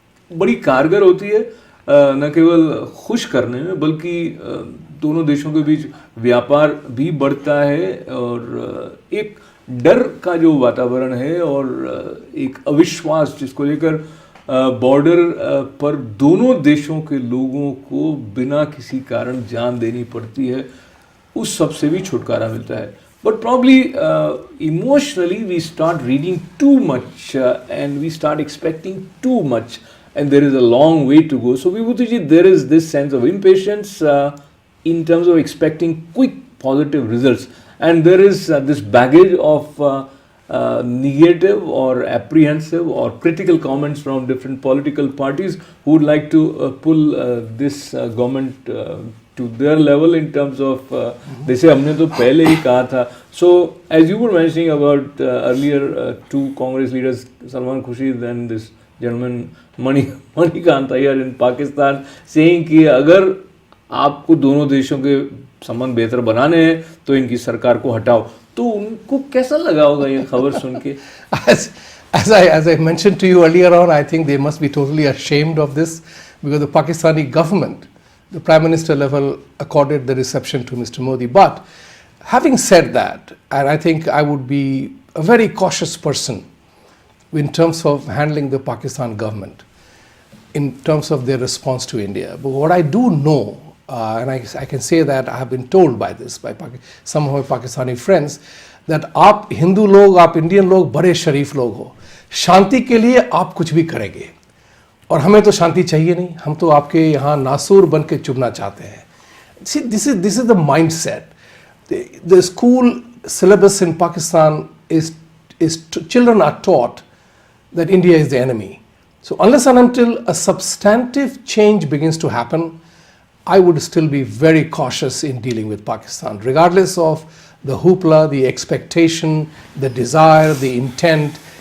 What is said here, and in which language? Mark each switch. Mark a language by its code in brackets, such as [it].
[hi] बड़ी कारगर होती है, न केवल खुश करने में बल्कि दोनों देशों के बीच व्यापार भी बढ़ता है, और एक डर का जो वातावरण है और एक अविश्वास जिसको लेकर बॉर्डर पर दोनों देशों के लोगों को बिना किसी कारण जान देनी पड़ती है, उस सब से भी छुटकारा मिलता है। [en] But probably emotionally we start reading too much and we start expecting too much, and there is a long way to go. So Vibhuti ji, there is this sense of impatience in terms of expecting quick positive results, and there is this baggage of negative or apprehensive or critical comments from different political parties who would like to pull this government to their level in terms of [hi] जैसे हमने तो पहले ही कहा था. [en] So as you were mentioning about earlier two Congress leaders, Salman Khurshid and this gentleman Manikant Iyer in Pakistan, saying [hi] कि अगर आपको दोनों देशों के संबंध बेहतर बनाने हैं तो इनकी सरकार को हटाओ, तो उनको कैसा लगा होगा ये खबर सुन के? [en] As I mentioned to you earlier on, I think they must be totally ashamed of this, because the Pakistani government, the Prime Minister level, accorded the reception to Mr. Modi. But having said that, and I think I would be a very cautious person in terms of handling the Pakistan government, in terms of their response to India. But what I do know, and I can say that I have been told by this, by some of my Pakistani friends, that [hi] आप हिंदू लोग, आप Indian लोग बड़े शरीफ लोग हो, शांति के लिए आप कुछ भी करेंगे, और हमें तो शांति चाहिए नहीं, हम तो आपके यहाँ नासूर बन के चुभना चाहते हैं. [en] See, this is the mindset. The school syllabus in Pakistan is children are taught that India is the enemy. So unless and until a substantive change begins to happen, I would still be very cautious in dealing with Pakistan, regardless of the hoopla, the expectation, the desire, the intent.